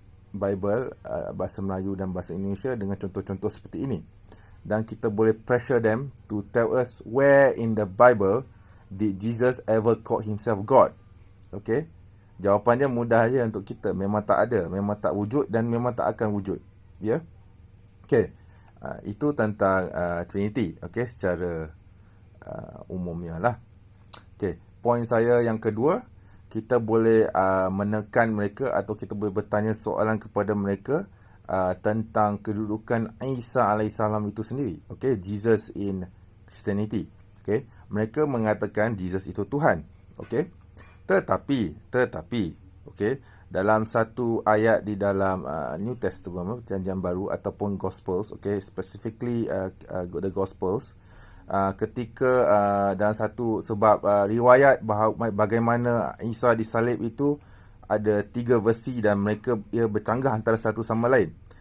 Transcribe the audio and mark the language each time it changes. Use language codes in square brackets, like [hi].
[ms] Bible bahasa Melayu dan bahasa Indonesia dengan contoh-contoh seperti ini. Dan kita boleh [en] pressure them to tell us where in the Bible did Jesus ever call himself God. [ms] Okay? Jawapannya mudah aja untuk kita. Memang tak ada. Memang tak wujud dan memang tak akan wujud. Ya? Okay. Itu tentang Trinity. Okay? Secara umumnya lah. Okay. Poin saya yang kedua, kita boleh menekan mereka atau kita boleh bertanya soalan kepada mereka tentang kedudukan Isa alaihissalam itu sendiri. [en] Okay, Jesus in Christianity. [ms] Okay, mereka mengatakan Jesus itu Tuhan. Okay, tetapi, okay, dalam satu ayat di dalam New Testament, Perjanjian Baru ataupun Gospels, okay, [en] specifically the Gospels, [ms] ketika dalam satu sebab riwayat bagaimana Isa disalib itu ada 3 versi dan mereka bercanggah antara satu sama lain.